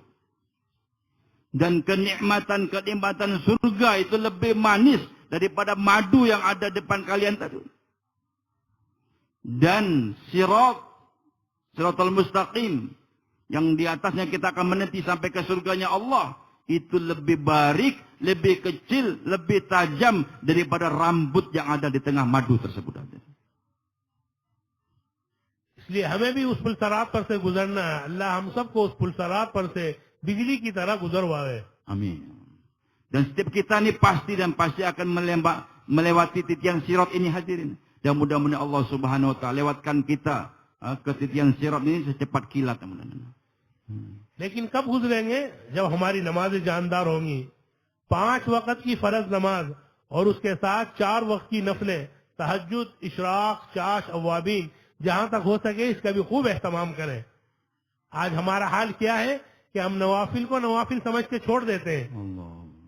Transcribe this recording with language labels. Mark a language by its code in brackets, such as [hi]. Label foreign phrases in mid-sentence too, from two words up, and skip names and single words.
[id] Dan kenikmatan surga itu lebih manis daripada madu yang ada depan kalian tadi. dan [ar] الصراط المستقيم [id] yang di atasnya kita akan meniti sampai ke surganya Allah, itu lebih barik, lebih kecil, lebih tajam daripada rambut yang ada di tengah madu tersebut. [hi] इसलिए हमें भी उस पुलसरात पर से गुजरना है। अल्लाह हम सबको उस पुलसरात पर से बिजली की तरह गुजरवाए। Amin. [id] Dan setiap kita ini pasti akan melewati titian sirat ini, hadirin. Dan mudah-mudahan Allah [ar] سبحانه وتعالى [id] lewatkan kita ke titian sirat ini secepat kilat, teman-teman. [hi] लेकिन कब गुजरेंगे? जब हमारी नमाजें जानदार होंगी। 5 वक्त की फर्ज नमाज और उसके साथ 4 वक्त की नफलें, तहज्जुद, इशराक, चाश, अवाबीन, जहां तक हो सके इसका भी खूब एहतमाम करें। आज हमारा हाल क्या है कि हम नवाफिल को नवाफिल समझ के छोड़ देते हैं।